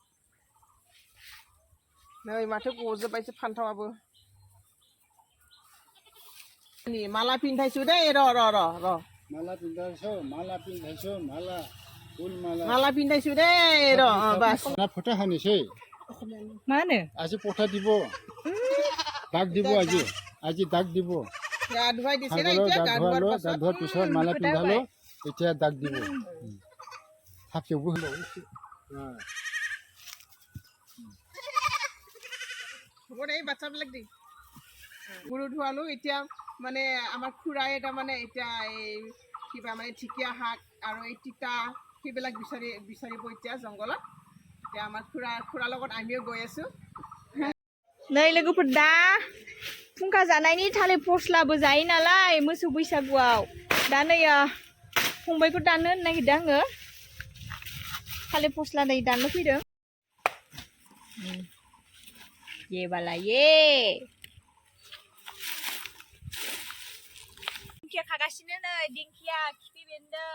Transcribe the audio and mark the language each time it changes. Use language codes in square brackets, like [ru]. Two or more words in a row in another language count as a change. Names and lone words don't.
[brx] नै माथो गजोब्बायसो फान्थावाबो. माला पिन्धायसु दे र माला पिन्धायसु माला पिन्धायसु दे र बास फटा होनोसै. मा होनो [as] আজি ফটা দিব দাগ দিব আজি দাগ দিব. গা ধুৱাই দিছে না এতিয়া গা ধুৱাৰ পিছত মালা পিন্ধালো এতিয়া দাগ দিব. হাফিওবো হলো হ'ব দে বাচ্চাবিলাক দি গৰু ধুৱালো. এতিয়া মানে আমাৰ খুৰাই এটা মানে এতিয়া এই কিবা মানে ঢেকীয়া শাক আৰু এই তিতা সেইবিলাক বিচাৰিব এতিয়া জংঘলত. এতিয়া আমাৰ খুৰাৰ লগত আমিও গৈ আছো. [brx] नै लोगोफोर दा फुंखा जानायनि थालिर फस्लाबो जायो नालाय मोसौ बैसागुआव. दा नै फंबायखौ दाननो होनो नागिरदों आङो. थालिर फस्ला नै दाननो फैदों. ये बाला ये दिंखिया खागासिनो नै दिंखिया खिफि बेन्दों.